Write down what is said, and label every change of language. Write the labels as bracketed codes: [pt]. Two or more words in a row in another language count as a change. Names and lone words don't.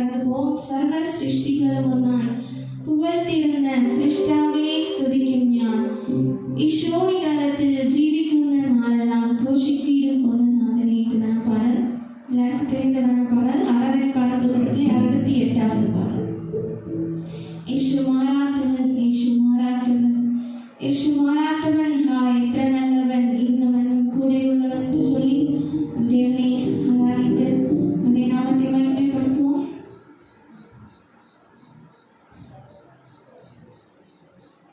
[ml] പാടുവോം സർവ സൃഷ്ടികളും ഒന്നായി പുകഴ്ത്തിടുന്ന സൃഷ്ടാവിനെ സ്തുതിക്കും ഞാൻ. ഈ ശോണികാലത്തിൽ ജീവിക്കുന്ന നാളെല്ലാം ഘോഷിച്ചിടും ഒന്ന് നാഥനെ. [ta] இதுதான பாடல். எல்லாருக்கும் தெரிந்ததான பாடல். ஆராதனை பாடல் புத்தகத்திலே 68வது பாடல். [ml] യേശു മാറാത്തവൻ, യേശു മാറാത്തവൻ, യേശു മാറാത്തവൻ, എത്ര നല്ലവൻ, ഇന്നും എന്നും കൂടെയുള്ളവൻ എന്ന് [ta] சொல்லி தேவனை ஆராதித்து அவருடைய நாமத்தை மகிமைப்படுத்துவோம்.